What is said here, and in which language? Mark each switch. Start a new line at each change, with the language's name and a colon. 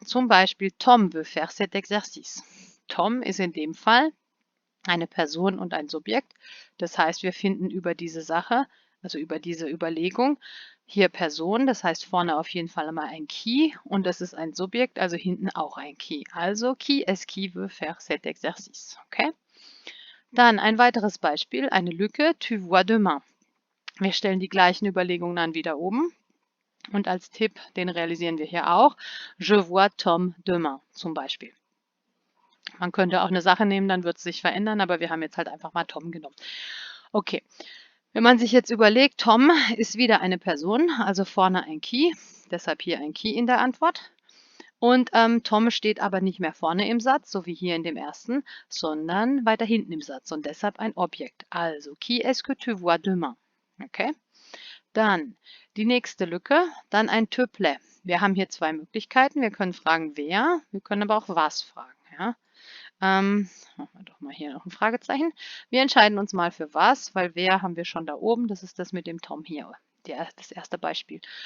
German: Zum Beispiel, Tom
French: veut faire cet exercice.
German: Tom ist in dem Fall eine Person und ein Subjekt. Das heißt, wir finden über diese Sache, also über diese Überlegung, hier Person, das heißt vorne auf jeden Fall mal ein qui und das ist ein Subjekt, also hinten auch ein qui. Also,
French: qui est-ce qui veut faire cet exercice? Okay?
German: Dann ein weiteres Beispiel, eine Lücke,
French: tu vois demain.
German: Wir stellen die gleichen Überlegungen dann wieder oben. Und als Tipp, den realisieren wir hier auch,
French: je vois Tom demain
German: zum Beispiel. Man könnte auch eine Sache nehmen, dann wird es sich verändern, aber wir haben jetzt halt einfach mal Tom genommen. Okay, wenn man sich jetzt überlegt, Tom ist wieder eine Person, also vorne ein qui, deshalb hier ein qui in der Antwort. Und Tom steht aber nicht mehr vorne im Satz, so wie hier in dem ersten, sondern weiter hinten im Satz und deshalb ein Objekt. Also,
French: qui est-ce que tu vois demain? Okay.
German: Dann die nächste Lücke, dann ein te plaît. Wir haben hier zwei Möglichkeiten. Wir können fragen, wer, wir können aber auch was fragen. Ja? Machen wir doch mal hier noch ein Fragezeichen. Wir entscheiden uns mal für was, weil wer haben wir schon da oben. Das ist das mit dem Tom hier, das erste Beispiel.